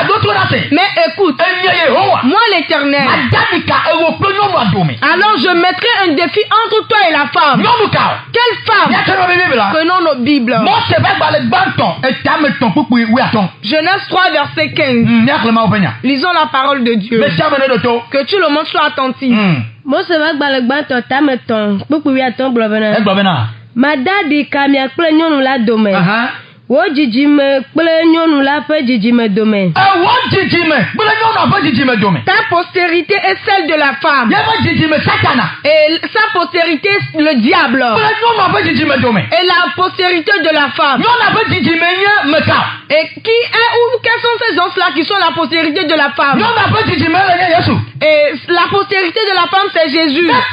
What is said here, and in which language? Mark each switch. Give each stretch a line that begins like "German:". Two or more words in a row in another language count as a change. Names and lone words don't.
French: Mais écoute, moi l'Éternel, alors je mettrai un défi entre toi et la femme. Quelle femme? Prenons nos Bibles. Genèse 3, verset 15. Lisons la parole de Dieu. Que tout le monde soit attentif.
Ewe: Madadi kamia kple nyɔnu la dome. Wo dzidzime kple nyɔnu la ƒe dzidzime dome.
French: Ta postérité est celle de la femme. Et sa postérité le diable. Et la postérité de la femme. Et qui est ou quels sont ces gens-là qui sont la postérité de la femme? Et la postérité de la femme, c'est Jésus.